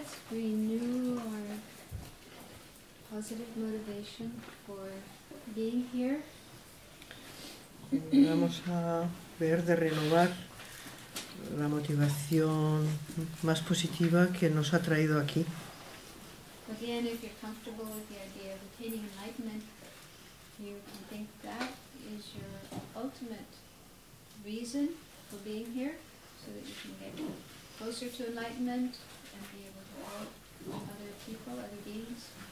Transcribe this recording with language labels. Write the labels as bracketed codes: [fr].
[en] renew our positive motivation for being here. [es] Vamos a ver de renovar la motivación más positiva que nos ha traído aquí. [en] Again, if you're comfortable with the idea of attaining enlightenment, you can think that is your ultimate reason for being here, so that you can get closer to enlightenment and be able to help other people, other beings.